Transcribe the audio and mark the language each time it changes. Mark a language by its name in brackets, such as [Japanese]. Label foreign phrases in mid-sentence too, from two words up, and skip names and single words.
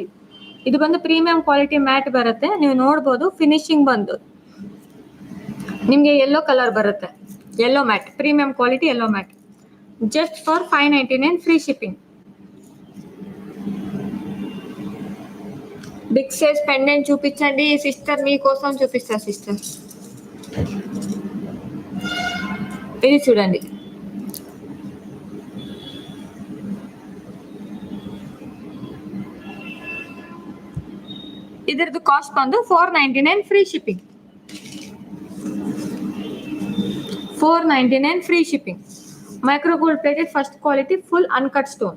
[Kannada] ಇದು ಬಂದು [English] premium quality matte [Kannada] ಬರುತ್ತೆ. ನೀವು ನೋಡ್ಬೋದು ಫಿನಿಶಿಂಗ್ ಬಂದು ನಿಮಗೆ [English] yellow color [Kannada] ಬರುತ್ತೆ. [English] Yellow matte, premium quality yellow matte. Just for 599 free shipping. big size pendant [Telugu] చూపించండి సిస్టర్, మీకోసం చూపిస్తా సిస్టర్. ఇది చూడండి, [Kannada] ಇದರದ್ದು ಕಾಸ್ಟ್ ಬಂದು 499 [English] free shipping. 499 free shipping. Micro gold plated first quality full uncut stone.